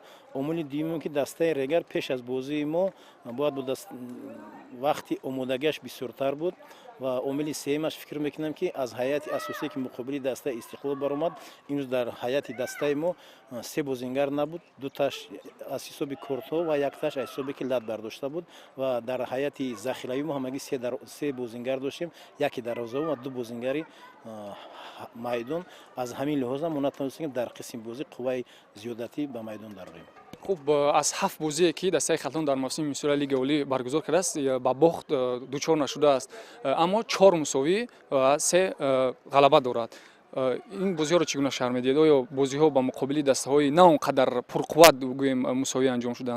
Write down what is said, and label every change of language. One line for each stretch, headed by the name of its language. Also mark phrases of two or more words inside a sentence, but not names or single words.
Tajik: омили дуюмем ки дастаи Регар пеш аз бозии мо бояд буд вақти омодагиаш бисёртар буд ва омили сеюмаш фикр мекунам ки аз ҳайати асосие ки муқобили дастаи Истиқлол баромад, имрӯз дар ҳайати дастаи мо 3 бозингар набуд, 2таш аз ҳисоби кортҳо ва 1таш аз ҳисобе ки лат бардошта буд ва дар ҳайати захиравӣ мо ҳамагӣ 3 бозингар доштем, яке дарвозабон ва 2 бозингари майдон. аз ҳамин лиҳоза мо натавонистем дар қисми бозӣ қувваи зиёдатӣ ба майдон дароем. Хуб аз 7 бозӣ ки дастаи Хатон дар мавсими мусобиқаи лигаи аввалӣ баргузор карда аст бо бохт дучор нашуда аст, аммо 4 мусовӣ ва 3 ғалаба дорад. Ин бозиҳо ро чӣ гуна шарҳ медиҳед? Оё бозиҳо бо муқобили дастаҳои на онқадар пурқувват бигӯем мусовӣ анҷом шуданд?